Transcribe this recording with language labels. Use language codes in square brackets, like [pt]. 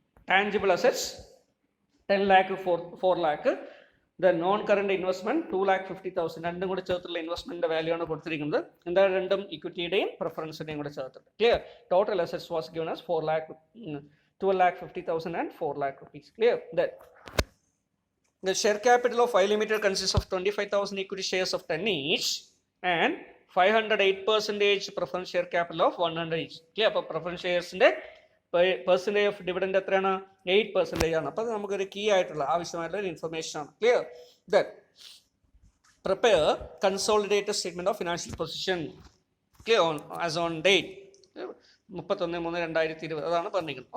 [en] Tangible assets 10 lakh 4 lakh. [ml] Non current investment 2,50,000. രണ്ടും കൂടെ ചേർത്തുള്ള ഇൻവെസ്റ്റ്മെന്റിന്റെ value ആണ് കൊടുത്തിരിക്കുന്നത്. എന്താണ്, രണ്ടും ഇക്വിറ്റിയുടെയും പ്രിഫറൻസിന്റെയും കൂടെ ചേർത്തിട്ട്. [en] Clear. Total assets was given as 12,50,000 and 4 lakh rupees. Clear. Then the share capital of 5 Limited consists of 25,000 equity shares of 10 each and 508% preference share capital of 100 each. Clear. [ml] അപ്പോൾ preference sharesന്റെ percentage of dividend എത്രയാണ്, 8% ആണ്. അപ്പോൾ അത് നമുക്കൊരു key ആയിട്ടുള്ള ആവശ്യമായിട്ടുള്ള information ആണ്. Clear. [en] Then prepare consolidated statement of financial position. [ml] Clear. [en] as on date 31/3/2020 [ml] അതാണ് പറഞ്ഞിരിക്കുന്നത്.